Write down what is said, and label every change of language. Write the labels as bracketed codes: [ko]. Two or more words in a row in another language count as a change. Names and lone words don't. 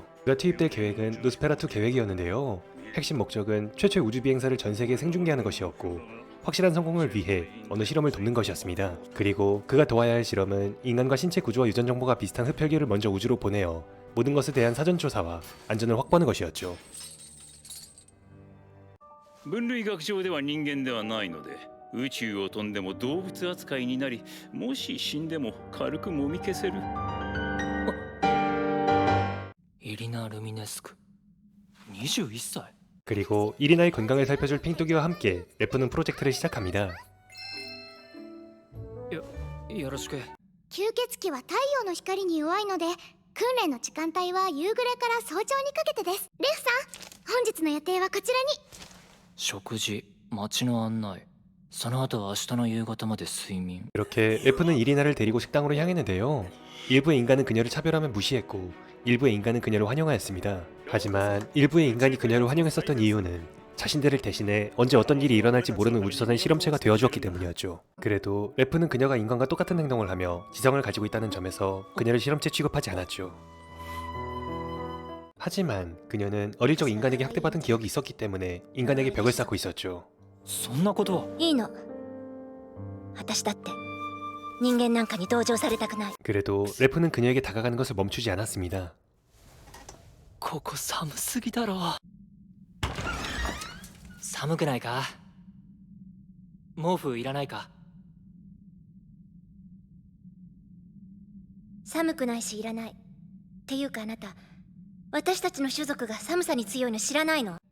[ko] 그가 투입될 계획은 노스페라투 계획이었는데요. 핵심 목적은 최초의 우주 비행사를 전 세계에 생중계하는 것이었고 확실한 성공을 위해 어느 실험을 돕는 것이었습니다. 그리고 그가 도와야 할 실험은 인간과 신체 구조와 유전 정보가 비슷한 흡혈귀를 먼저 우주로 보내어 모든 것에 대한 사전 조사와 안전을 확보하는 것이었죠. [ja] 分類学上では人間ではないので宇宙を飛んでも動物扱いになりもし死んでも軽くもみ消せるイリナ・ルミネスク21歳 [ko] 그리고 이리나의 건강을 살펴줄 핑뚜기와 함께 레프는 프로젝트를 시작합니다. [ja] よろしく吸血鬼は太陽の光に弱いので訓練の時間帯は夕暮れから早朝にかけてです。レフさん、本日の予定はこちらに。食事街の案内その後は明日の夕方まで睡眠 [ko] 이렇게 레프는 이리나를 데리고 식당으로 향했는데요. 일부의 인간은 그녀를 차별하며 무시했고 일부의 인간은 그녀를 환영하였습니다. 하지만 일부의 인간이 그녀를 환영했었던 이유는 자신들을 대신해 언제 어떤 일이 일어날지 모르는 우주선의 실험체가 되어주었기 때문이었죠. 그래도 레프는 그녀가 인간과 똑같은 행동을 하며 지성을 가지고 있다는 점에서 그녀를 실험체 취급하지 않았죠. 하지만 그녀는 어릴 적 인간에게 학대받은 기억이 있었기 때문에 인간에게 벽을 쌓고 있었죠. [ja] そんなことはいいの。私だって人間なんかに同情されたくない。 [ko] 그래도 레프는 그녀에게 다가가는 것을 멈추지 않았습니다. [ja] ここ寒すぎだろ寒くないか毛布いらないか寒くないしいらない。っていうかあなた、私たちの種族が寒さに強いの知らないの？